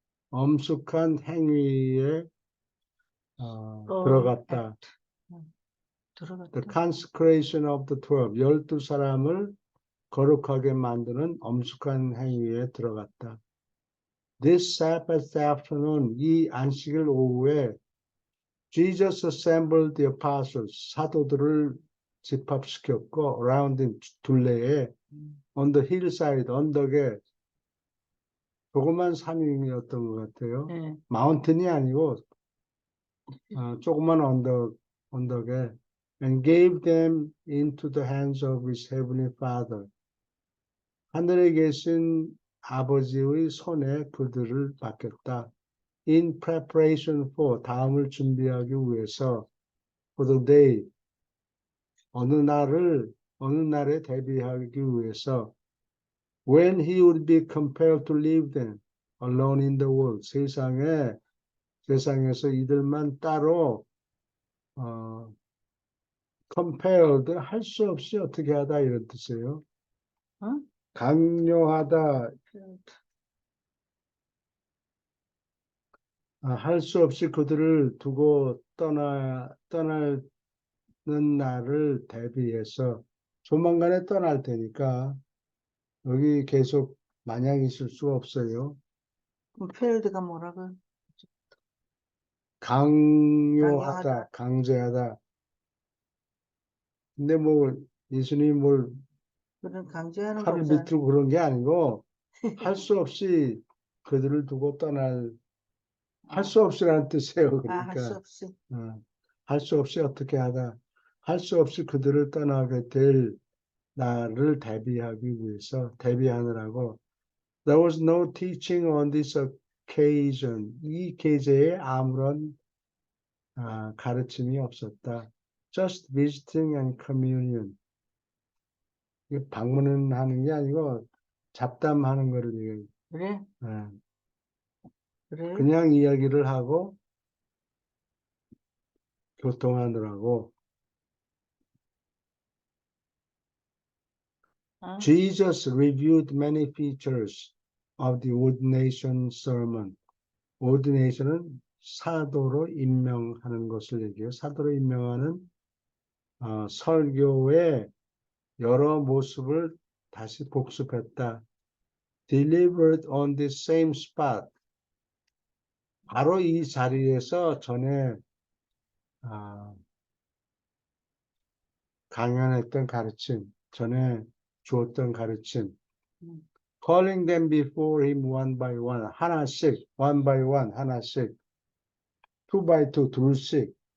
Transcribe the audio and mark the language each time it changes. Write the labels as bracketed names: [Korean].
[Korean] 엄숙한 행위에 들어갔다. [English] The consecration of the 12, [Korean] 12사람을 거룩하게 만드는 엄숙한 행위에 들어갔다. [English] This Sabbath afternoon, [Korean] 이 안식일 오후에 [English] Jesus assembled the apostles, [Korean] 사도들을 집합시켰고, [English] around him, [Korean] 둘레에, [English] on the hillside, [Korean] 언덕에, 조그만 산이었던 것 같아요. 마운틴이 아니고 조그만 언덕에, [English] and gave them into the hands of his heavenly Father. [Korean] 하늘에 계신 아버지의 손에 그들을 맡겼다. [English] In preparation for, [Korean] 다음을 준비하기 위해서, [English] for the day, [Korean] 어느 날에 대비하기 위해서, [English] when he would be compelled to leave them alone in the world, [Korean] 세상에서 이들만 따로 [English] compelled, [Korean] 할 수 없이 어떻게 하다 이런 뜻이에요. 강요하다, 할 수 없이 그들을 두고 떠나는 날을 대비해서 조만간에 떠날 테니까 여기 계속 마냥 있을 수가 없어요. 필드가 뭐라고? 강요하다, 강제하다. 근데 뭐 예수님이 뭘 그런 강제하는 팔을 거잖아. 비틀고 그런 게 아니고 할 수 없이 그들을 두고 할 수 없이라는 뜻이에요. 할 수 그러니까 없이. 할 수 없이 어떻게 하다, 할 수 없이 그들을 떠나게 될 날을 대비하느라고. [English] There was no teaching on this occasion. [Korean] 이 계제에 아무런 가르침이 없었다. [English] Just visiting and communion. [Korean] 방문은 하는 게 아니고 잡담하는 거를 얘기해요. 그래? 그래? 그냥 이야기를 하고 교통하느라고. [English] Jesus reviewed many features of the ordination sermon. [Korean] ordination은 사도로 임명하는 것을 얘기해요. 사도로 임명하는 설교의 여러 모습을 다시 복습했다. [English] Delivered on the same spot. [Korean] 바로 이 자리에서 전에 강연했던 가르침, 전에 주었던 가르침. [English] Calling them before him one by one, [Korean] 하나씩, [English] one by one, 하나씩, two by two, [Korean] 둘씩,